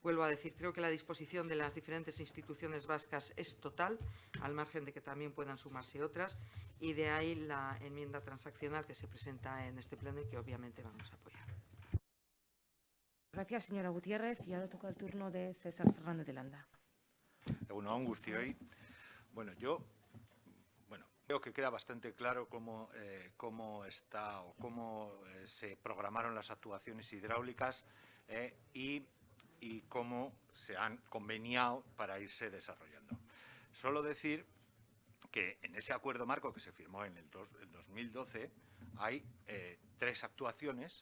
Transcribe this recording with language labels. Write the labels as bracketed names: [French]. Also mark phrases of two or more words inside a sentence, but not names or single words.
[Spanish] Vuelvo a decir, creo que la disposición de las diferentes instituciones vascas es total, al margen de que también puedan sumarse otras, y de ahí la enmienda transaccional que se presenta en este pleno y que obviamente vamos a apoyar. Gracias, señora Gutiérrez. Y ahora toca el turno de César Fernández de Landa. [Basque] Egunon guztioi. [Spanish] Bueno, yo creo que queda bastante claro cómo se programaron las actuaciones hidráulicas y cómo se han conveniado para irse desarrollando. Solo decir que en ese acuerdo marco que se firmó en el 2012 hay 3 actuaciones.